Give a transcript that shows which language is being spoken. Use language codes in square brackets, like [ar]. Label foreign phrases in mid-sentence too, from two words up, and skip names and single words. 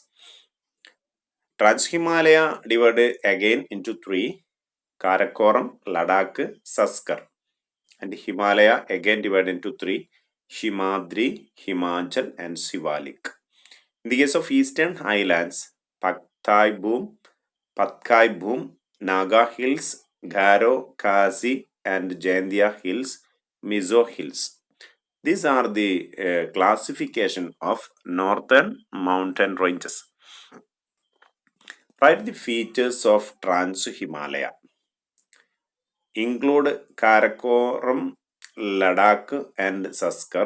[en] Trans-Himalaya divided again into 3, Karakoram, Ladakh, Saskar. And Himalaya again divided into 3, Himadri, Himachal and Sivalik. In the case of Eastern Highlands, Patkai Boom, Naga Hills, Garo, Khasi and Jaintia Hills, Mizo Hills. These are the classification of northern mountain ranges. Write the features of Trans-Himalaya. Include Karakoram, Ladakh and Saskar.